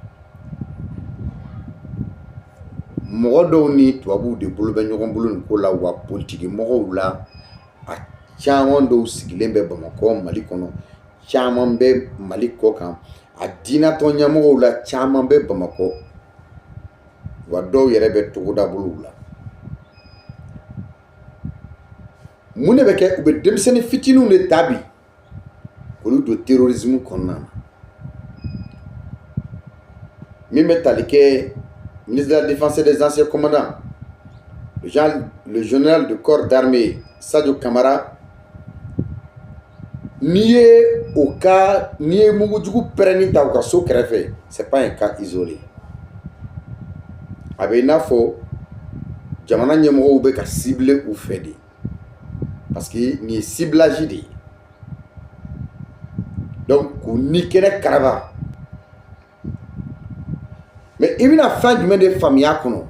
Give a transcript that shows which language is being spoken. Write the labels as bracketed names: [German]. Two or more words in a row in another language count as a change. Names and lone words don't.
[Bambara] Mɔgɔ dɔw ni tubabuw de bolo bɛ ɲɔgɔn bolo nin ko la, wa politiki mɔgɔw la a caman dɔw sigilen bɛ Bamakɔ Mali kɔnɔ caman bɛ Mali kɔ kan a diinatɔ ɲɛmɔgɔw la caman bɛ Bamakɔ wa dɔw yɛrɛ bɛ togoda bolow la. Mun de bɛ kɛ u bɛ denmisɛnnin fitininw de ta bi k'olu don terrorisme kɔnɔna na. Min bɛ tali kɛ [French] ministre de la Défense et des anciens commandants, le général de corps d'armée Sadio Kamara, [Bambara] n'i ye mugujugu pɛrɛnni ta u ka so kɛrɛfɛ, [French] c'est pas un cas isolé. [Bambara] A bɛ i n'a fɔ jamana ɲɛmɔgɔw bɛ ka cibler u fɛ de, [French] parce que [Bambara] nin ye ciblage de ye. Donc k'u ni kɛnɛ karaba. Mais i bɛna fɛn jumɛn de faamuya kɔnɔ?